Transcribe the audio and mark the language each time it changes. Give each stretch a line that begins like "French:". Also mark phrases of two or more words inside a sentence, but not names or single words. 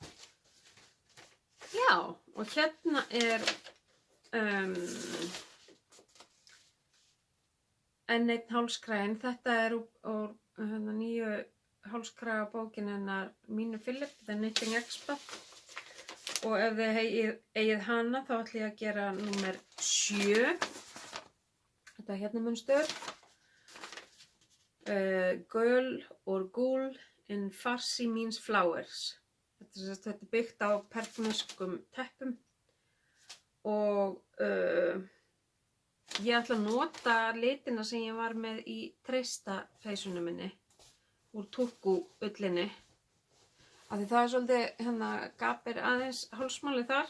Icelandic: Já, og hérna enn einn hálskraginn. Þetta úr nýju hálskraga bókin hennar Mínu Philip, The Knitting Expert. Og ef þið eigið hana þá ætla ég að gera númer 7. Þetta hérna munstur.
English: Girl or Ghoul in Farsi means flowers.
Icelandic: Þetta byggt á persneskum teppum og ég ætla að nota litina sem ég var með í treysta peysunum minni úr Turku ullinni. Af því það svolítið hérna gapir aðeins hálsmálið þar.